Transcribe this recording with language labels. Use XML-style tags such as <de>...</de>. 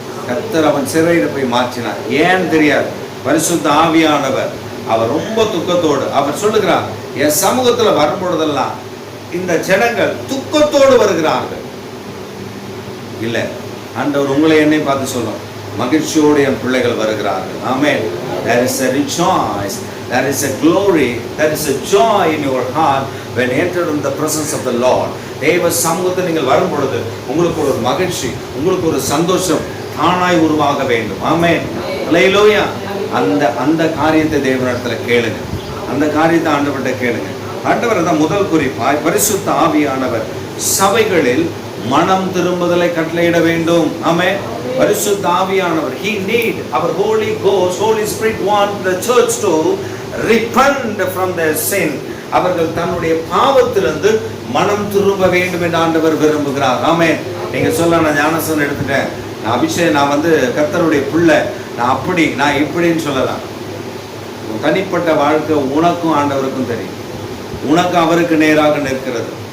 <ta>கர்த்தர் அவன் சிறையில் போய் மாற்றினார். ஏன் தெரியாது. பரிசுத்த ஆவியானவர் அவர் ரொம்ப துக்கத்தோடு, அவர் சொல்லுகிறார், என் சமூகத்துல வரும்பொழுதெல்லாம் இந்த ஜனங்கள் துக்கத்தோடு வருகிறார்கள். இல்ல, ஆண்டவர் உங்களை என்னை பார்த்து சொல்லும், மகிழ்ச்சியோடு என் பிள்ளைகள் வருகிறார்கள். ஆமென்.</ta> <en>There is a rejoice, there is a glory, there is a joy in your heart when you enter in the presence of the Lord.</en> <ta>தேவ சமூகத்தில் நீங்கள் வரும் பொழுது உங்களுக்கு ஒரு மகிழ்ச்சி, உங்களுக்கு ஒரு சந்தோஷம் தானாய் உருவாக வேண்டும். ஆமென். அல்லேலூயா. அந்த காரியத்தை தேவனிடத்துல கேளுங்க. அந்த காரியத்தை ஆண்டவர்கிட்ட கேளுங்க. ஆண்டவர் தான் முதல் குறிப்பாய் பரிசுத்த ஆவியானவர் சபைகளில் மனம் திரும்புதலை கட்டளையிட வேண்டும். ஆமென்.</ta> <en>பரிசுத்த ஆவியானவர், he need our Holy Ghost, Holy Spirit want the church to repent from their sin.</en> <ta>அவர்கள் தன்னுடைய பாவத்திலிருந்து மனம் திரும்ப வேண்டும் என்று ஆண்டவர் விரும்புகிறார். ஆமென். நீங்க சொல்ல, நான் ஞானஸ்நானம் எடுத்துட்டேன், நான் அபிஷேகம், நான் கர்த்தருடைய பிள்ளை, நான் அப்படி நான் இப்படின்னு சொல்லலாம். தனிப்பட்ட வாழ்க்கை உனக்கும் ஆண்டவருக்கும் தெரியும். உனக்கு அவருக்கு நேராக நிற்கிறது.</ta>